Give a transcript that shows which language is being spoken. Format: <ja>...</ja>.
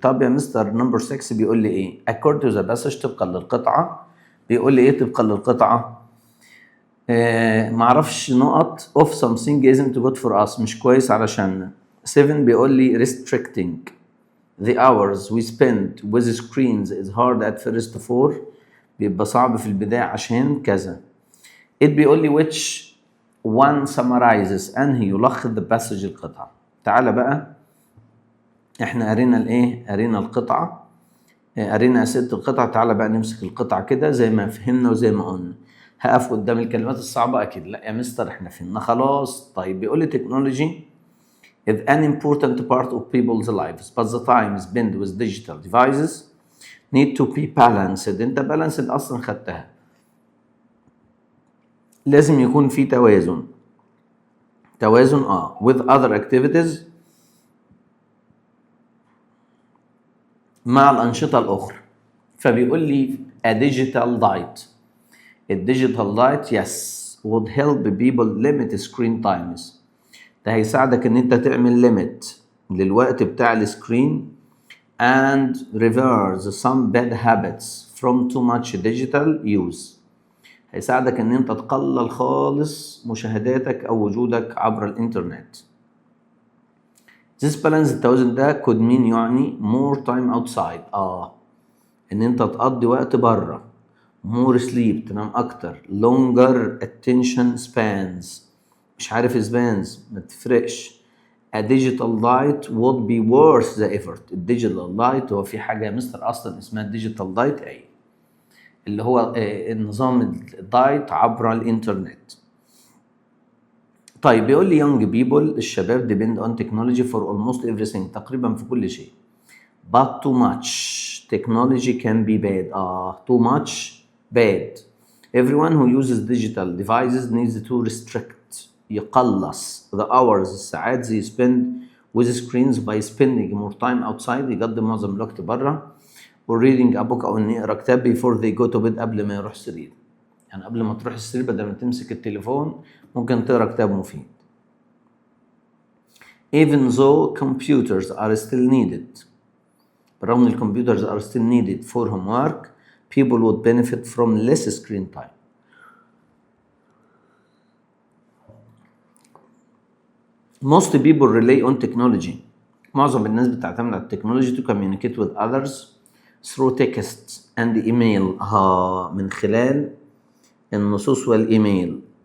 <ar>طب يا مستر نمبر 6 بيقول لي ايه؟</ar> <en>according to the passage،</en> <ar>طبقا للقطعه. بيقول لي ايه طبقا للقطعه؟ معرفش نقط</ar> <en>of something isn't good for us،</en> <ar>مش كويس علشان.</ar> <en>7 بيقول لي restricting the hours we spend with screens is hard at first for،</en> <ar>بيبقى صعب في البداية عشان كذا. 8 بيقول لي</ar> <en>which one summarizes،</en> <ar>أنهي يلخص</ar> <en>the passage</en> <ar>القطعة. تعالى بقى، احنا قرينا الايه؟ قرينا القطعة، قرينا أسئلة القطعة. تعالى بقى نمسك القطعة كده زي ما فهمنا وزي ما قلنا. هقف قدام الكلمات الصعبة أكيد؟ لا يا مستر احنا فهمنا خلاص. طيب بيقول لي</ar> <en>technology is an important part of people's lives but the time spent with digital devices need to be balanced.</en> <ar>انت balanced اصلا خدتها، لازم يكون في توازن</ar> <en>with other activities،</en> <ar>مع الأنشطة الأخرى. فبيقول لي</ar> <en>a digital diet،</en> <ar>الديجيتال دايت</ar> <en>yes would help people limit screen times،</en> <ar>ده هيساعدك ان انت تعمل ليميت للوقت بتاع السكرين</ar> <en>and reverse some bad habits from too much digital use،</en> <ar>هيساعدك ان انت تقلل خالص مشاهداتك او وجودك عبر الانترنت.</ar> <en>This balance</en> <ar>التوازن ده</ar> <en>could mean</en> <ar>يعني</ar> <en>more time outside،</en> <ar>ان انت تقضي وقت بره.</ar> <en>more sleep</en> <ar>تنام اكتر.</ar> <en>longer attention spans،</en> <ar>مش عارف</ar> <en>spans</en> <ar>ما تفرقش.</ar> <en>a digital diet would be worth the effort.</en> <ar>الديجيتال دايت هو في حاجه يا مستر اصلا اسمها الديجيتال دايت، ايه اللي هو النظام الدايت عبر الانترنت. طيب بيقول لي</ar> <en>young people،</en> <ar>الشباب</ar> <en>depend on technology for almost everything،</en> <ar>تقريبا في كل شيء.</ar> <en>but too much technology can be bad، too much bad. everyone who uses digital devices needs to restrict،</en> <ar>يقلص</ar> <en>the hours،</en> <ar>الساعات</ar> <en>they spend with screens by spending more time outside،</en> <ar>يقضي معظم الوقت برا.</ar> <en>or reading a book،</en> <ar>أو إنه يقرأ كتاب</ar> <en>before they go to bed،</en> <ar>قبل ما يروح السرير. يعني قبل ما تروح السرير بدل ما تمسك التليفون ممكن تقرأ كتاب مفيد.</ar> <en>even though computers are still needed،</en> <ar>برغم ان الكمبيوترز</ar> <en>are still needed for homework people would benefit from less screen time. most people rely on technology،</en> <ar>معظم الناس بتعتمد على التكنولوجيا</ar> <en>to communicate with others through text and email،</en> <ar>من خلال النصوص والإيميل.</ar>